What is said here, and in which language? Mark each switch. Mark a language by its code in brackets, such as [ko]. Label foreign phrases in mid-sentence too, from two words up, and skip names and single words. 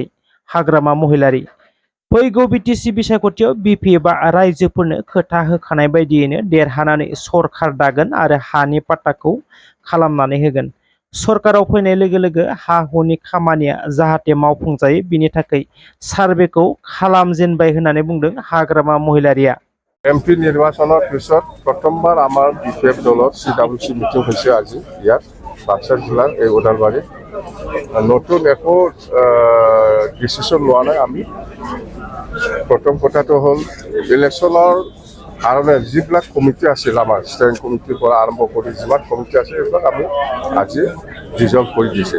[brx] हाग्रामा महिलारि फैगौ बिटिसि बिसायख'थियाव बिपिएफआ रायजोफोरनो खोथा होखानाय बायदियैनो देरहानानै सरकार दागोन आरो हानि पाट्टाखौ खालामनानै होगोन। सरकाराव फैनाय लोगो लोगो हा हुनि खामानिया जाहाथे मावफुंजायो बिनि थाखाय सार्भेखौ खालामजेनबाय होननानै बुंदों हाग्रामा महिलारिया। [as] एमपि নিৰ্বাচনৰ পিছত প্ৰথমবাৰ আমাৰ বিপিএফ দলৰ CWC মিটিং হৈছে আজি ইয়াত বাক্সা জিলাৰ এই ওদালবাৰীত। নতুন একো ডিচিশ্যন লোৱা নাই আমি। প্ৰথম কথাটো হ'ল ইলেকশ্যনৰ কাৰণে যিবিলাক কমিটি আছিল আমাৰ [en] standing committee [as] পৰা আৰম্ভ কৰি যিমান কমিটি আছে সেইবিলাক আমি আজি ডিজলভ কৰি দিছে।